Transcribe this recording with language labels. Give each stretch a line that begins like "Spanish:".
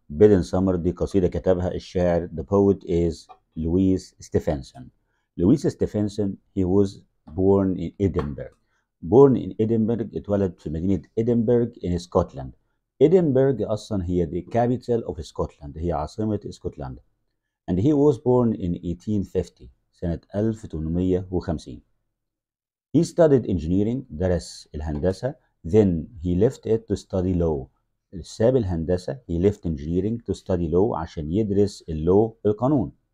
Arabic: bed in summer دي قصيدة كتبها الشاعر.
English: The poet is Louis Stevenson. Louis Stevenson he was born in Edinburgh. born in Edinburgh
Arabic: اتولد في مدينة إدنبرغ
English: in Scotland.
Arabic: إدنبرغ أصلا هي
English: the capital of Scotland،
Arabic: هي عاصمة اسكتلندا.
English: and he was born in 1850
Arabic: سنة 1850.
English: He studied engineering،
Arabic: درس الهندسة.
English: then he left it to study law.
Arabic: ساب الهندسة
English: he left engineering to study law
Arabic: عشان يدرس اللو القانون.